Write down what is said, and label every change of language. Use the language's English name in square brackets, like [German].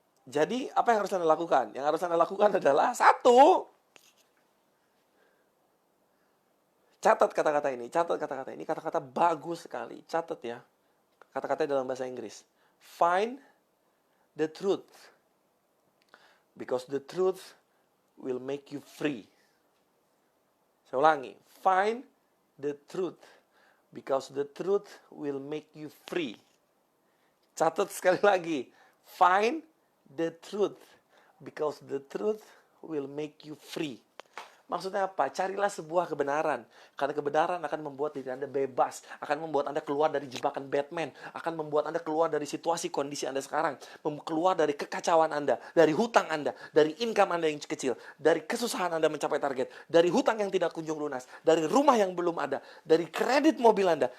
[Indonesian] Jadi apa yang harus Anda lakukan? Yang harus Anda lakukan adalah 1. Catat kata-kata ini, kata-kata bagus sekali. Catat ya. Kata-katanya dalam bahasa Inggris. [English] Find the truth. Because the truth will make you free. [Indonesian] Saya ulangi. [English] Find the truth. Because the truth will make you free. [Indonesian] Catat sekali lagi. [English] Find the truth. Because the truth will make you free. [Indonesian] Maksudnya apa? Carilah sebuah kebenaran. Karena kebenaran akan membuat diri Anda bebas. Akan membuat Anda keluar dari jebakan Batman. Akan membuat Anda keluar dari situasi kondisi Anda sekarang. Keluar dari kekacauan Anda. Dari hutang Anda. Dari income Anda yang kecil. Dari kesusahan Anda mencapai target. Dari hutang yang tidak kunjung lunas. Dari rumah yang belum ada. Dari kredit mobil Anda.